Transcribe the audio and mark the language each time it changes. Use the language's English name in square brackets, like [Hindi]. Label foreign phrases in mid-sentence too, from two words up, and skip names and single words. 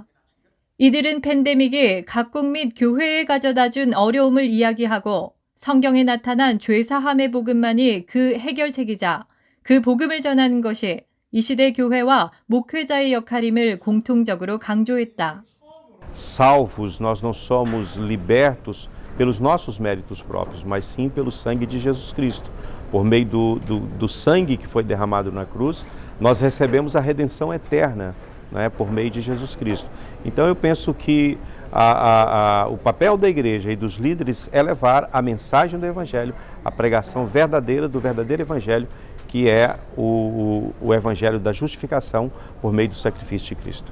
[Korean] 이들은 팬데믹이 각국 및 교회에 가져다준 어려움을 이야기하고 성경에 나타난 죄사함의 복음만이 그 해결책이자 그 복음을 전하는 것이 이 시대 교회와 목회자의 역할임을 공통적으로 강조했다. [Portuguese] salvos, nós não somos libertos pelos nossos méritos próprios, mas sim pelo sangue de Jesus Cristo. Por meio do sangue que foi derramado na cruz, nós recebemos a redenção eterna, né, por meio de Jesus Cristo. Então eu penso que o papel da igreja e dos líderes é levar a mensagem do Evangelho, a pregação verdadeira do verdadeiro Evangelho, que é o Evangelho da justificação por meio do sacrifício de Cristo.